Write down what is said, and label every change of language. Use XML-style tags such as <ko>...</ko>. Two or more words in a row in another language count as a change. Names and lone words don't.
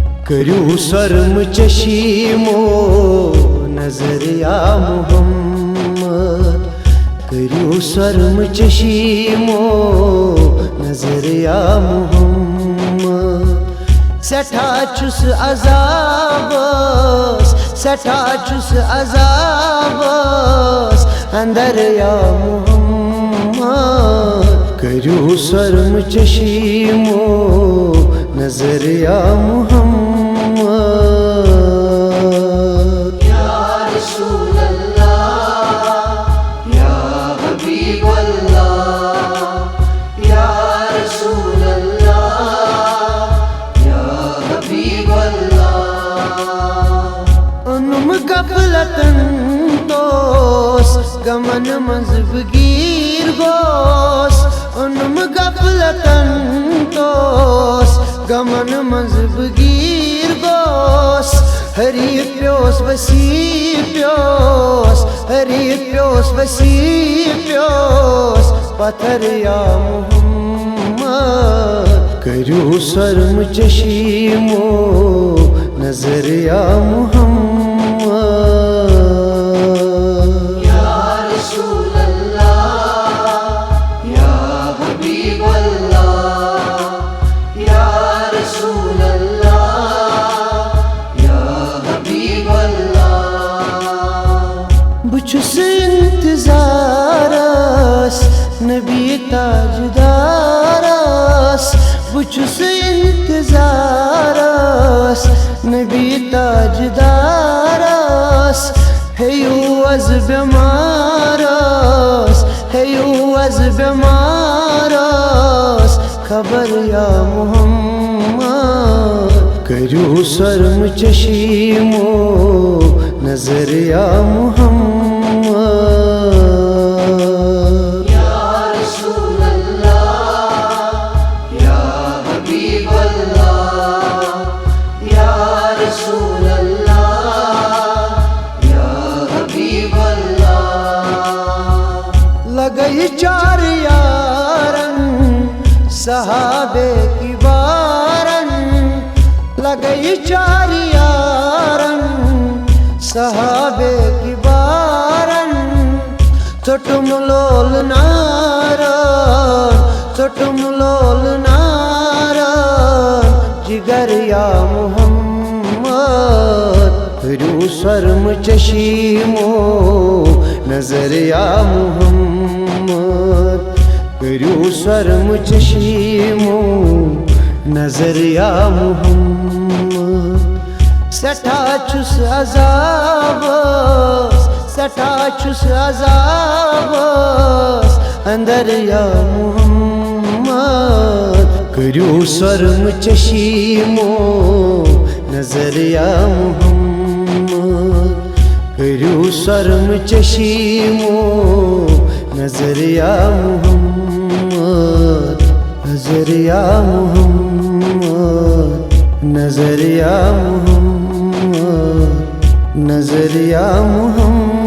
<ks>करू शर्म चशीमो नजर या मोहम्मद, करू शर्म चशीमो नजर या मोहम्मद। सठा छुस अजाबस, सठा छुस अजाबस अंदर या मोहम्मद, करू शर्म चशीमो नजर या मोहम्मद।</ks> <ar>يا رسول الله، يا حبيب الله، يا رسول الله، يا حبيب الله.</ar> <ks>उनुम गफलतन तोस गमन मजबगीर गोस, उनुम गफलतन तोस गमन मजबगीर गोस। हरी प्योस वसी प्योस, हरी प्योस वसी प्योस पत्थर या मोहम्मद, करू शर्म चशीमो नजर या मोहम्मद।</ks> <ar>يا رسول الله، يا حبيب الله، يا رسول الله، يا حبيب الله.</ar> <ks>बुछुस इंतजारस नबी ताजदारस, बुछुस इंतजारस नबी ताजदारस। हेयू अज बेमारस, हेयू अज बेमारस खबर या मोहम्मद, करू शर्म चशीमो नजर या मोहम्मद।</ks> <ar>يا رسول الله، يا حبيب الله، يا رسول الله، يا حبيب الله.</ar> <ks>लगई चार यारन सहाबे की बारन, लगई चार यारन सहाबे की बारन। छोटुम लोल नारन, छोटुम लोल नारन जिगर या मोहम्मद, करू शर्म चशीमो नजर या मोहम्मद, करू शर्म चशीमो नजर या मोहम्मद। सठा छुस अजाबस, सठा छुस अजाबस अंदर या मोहम्मद, करू शर्म चशीमो नजर या मोहम्मद, करू शर्म चशीमो नजर या मोहम्मद, नजर या मोहम्मद, नजर या मोहम्मद, नजर या मोहम्मद।</ks>